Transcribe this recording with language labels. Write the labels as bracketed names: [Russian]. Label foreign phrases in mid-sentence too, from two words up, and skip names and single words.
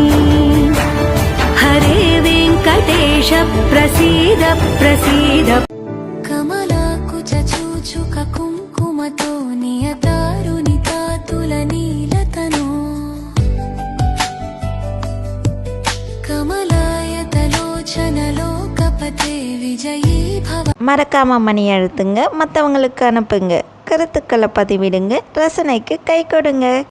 [Sanskrit] हरे वेङ्कटेश प्रसीद प्रसीद। कमलाकुचूचुक कुङ्कुमतो नियतारुणितातुलनीलतनो कमलायतलोचनलोकपते विजयी भव। [Tamil] மறக்காம மணி அழுத்துங்க, மற்றவங்களுக்கு அனுப்புங்க, கருத்துக்களை பதிவிடுங்க, ரசனைக்கு கை கொடுங்க.